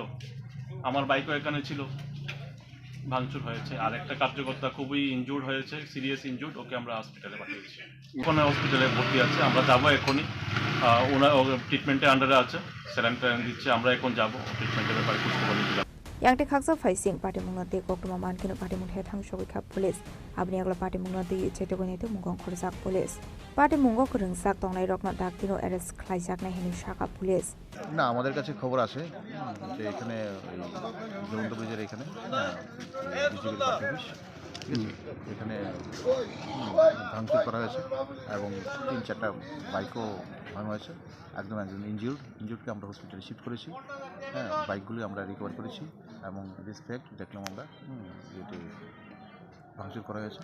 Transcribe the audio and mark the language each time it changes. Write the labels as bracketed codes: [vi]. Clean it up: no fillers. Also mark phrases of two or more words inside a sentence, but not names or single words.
[bn] আমার বাইকও এখানে ছিল, ভাঙচুর হয়েছে। আর একটা কার্যকর্তা খুবই ইনজুর্ড হয়েছে, [en] serious injured, [bn] ওকে আমরা হসপিটালে পাঠিয়েছি। ওখানে হসপিটালে ভর্তি আছে, আমরা যাবো এখনই। ওনার [en] treatment under [bn] আছে, স্যালাইন দিচ্ছে। আমরা এখন যাবো ট্রিটমেন্টের ব্যাপারে খুঁজতে পারি। [trp] Yang te khaksa faising party mungna te koktuma man kino party mung he thang shogoi kha police abni agla party mungna te chete goi ne te mungong khorjak [en] police party [trp] mungo krung sak tongnai rokna dak tino arrest khlaijak na hini shaka police [bn] না আমাদের কাছে খবর আছে যে এখানে জয়ন্ত ব্রিজের এখানে বিজেপির [en] party office, [bn] এখানে ভাঙচুর করা হয়েছে এবং 3-4টা বাইকও ভাঙা হয়েছে। একজন ইনজিউর্ডকে আমরা হসপিটালে শিফট করেছি। হ্যাঁ, বাইকগুলি আমরা রিকভার করেছি এবং রেসপেক্ট দেখলাম আমরা যেটি ভাঙচুর করা হয়েছে।